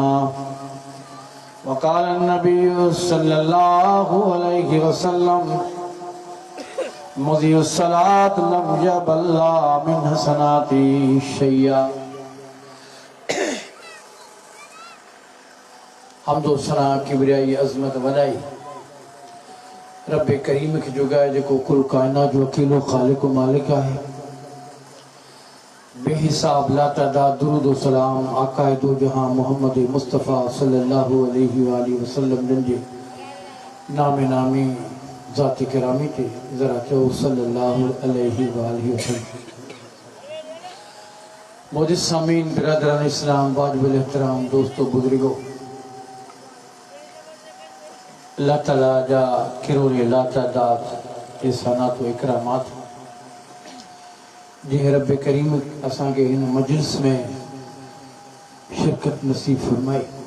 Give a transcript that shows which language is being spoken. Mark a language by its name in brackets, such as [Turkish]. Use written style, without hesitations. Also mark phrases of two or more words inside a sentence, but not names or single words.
[Arabic] وقال نبي صلى الله عليه وسلم مضيع الصلاة لم يبال من حسنات شيئا. [Sindhi] हम्दो सना किबरियाई अज़मत वॾाई रब करीम खे जुगाए जेको कुल कायनात जो अकेलो ख़ालिक़ मालिक आहे। बेहिसाब लातादाद दुरूद व सलाम आकाए दो जहां मोहम्मद मुस्तफ़ा [Arabic] صلى الله عليه وسلم [Sindhi] जे नामे नामी ज़ात किरामी ते ज़रा चओ [Arabic] صلى الله عليه وسلم. [Sindhi] मोजिज़ सामीन बिरादरान इस्लाम वाजिबुल एहतराम दोस्तों बुजुर्गो अल्लाह ताला जा किरोड़े लातादाद एहसानात व इकरामात जे रब करीम असां के इन मजलिस में शिरकत नसीब फरमाई।